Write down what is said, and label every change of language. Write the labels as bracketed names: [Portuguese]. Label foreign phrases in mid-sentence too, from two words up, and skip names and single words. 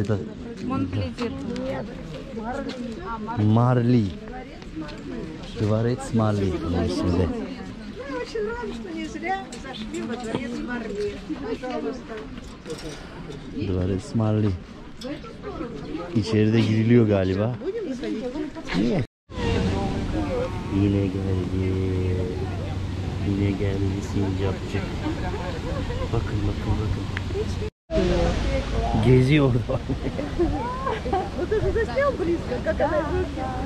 [Russian] Это Марли. Дворец Марли. Очень рада, что не зря зашли во дворец Марли. Пожалуйста. Dворец Marli. [Turkish] İçeride giriliyor galiba. Niye? Yine geldi. Yine geldi sincapçı. Bakın bakın bakın. Geziyor orada. [Russian] Вот ты же заснял близко, как она руки.